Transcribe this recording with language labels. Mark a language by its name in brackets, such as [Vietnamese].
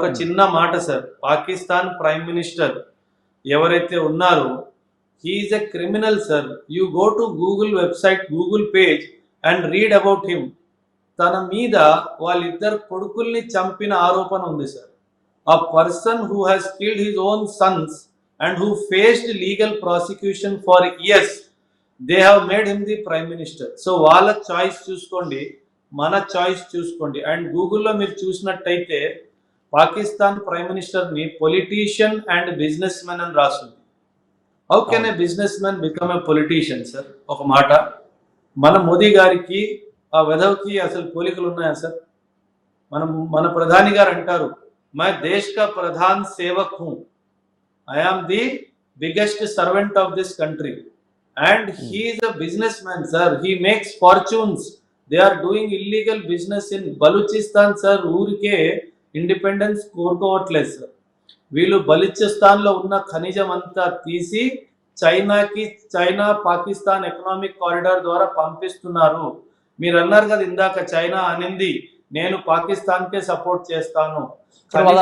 [Telugu] ఒక చిన్న మాట సార్, పాకిస్తాన్ ప్రైమ్ మినిస్టర్ ఎవరైతే ఉన్నారో, [English] He is a criminal sir. You go to Google website, Google page and read about him. [Telugu] తన మీద వాళ్ళిద్దరు కొడుకుల్ని చంపిన ఆరోపణ ఉంది sir. [English] A person who has killed his own sons and who faced legal prosecution for years, they have made him the prime minister. [Telugu] So వాళ్ళ choice చూసుకోండి, మన చాయిస్ చూసుకోండి. అండ్ గూగుల్లో మీరు చూసినట్టయితే పాకిస్తాన్ ప్రైమ్ మినిస్టర్ ని పొలిటీషియన్ అండ్ బిజినెస్ మ్యాన్ అని రాస్తుంది. [English] How can a business man become a politician sir? [Telugu] ఒక మాట, మన మోదీ గారికి ఆ వెధవ్కి అసలు పోలికలు ఉన్నాయా సార్? మన ప్రధాని గారు అంటారు, [Hindi] मैं देश का प्रधान सेवक हूं, [English] I am the biggest servant of this country, and he is a businessman sir. He makes fortunes. They are doing illegal business in Balochistan sir. [Telugu] ఊరికే ఇండిపెండెన్స్ కోరుకోవట్లేదు సార్. వీళ్ళు బలూచిస్తాన్ లో ఉన్న ఖనిజం అంతా తీసి చైనా పాకిస్తాన్ ఎకనామిక్ కారిడార్ ద్వారా పంపిస్తున్నారు. మీరు అన్నారు కదా ఇందాక, చైనా అనింది నేను పాకిస్తాన్ కే సపోర్ట్ చేస్తాను. ఇప్పుడు వాళ్ళ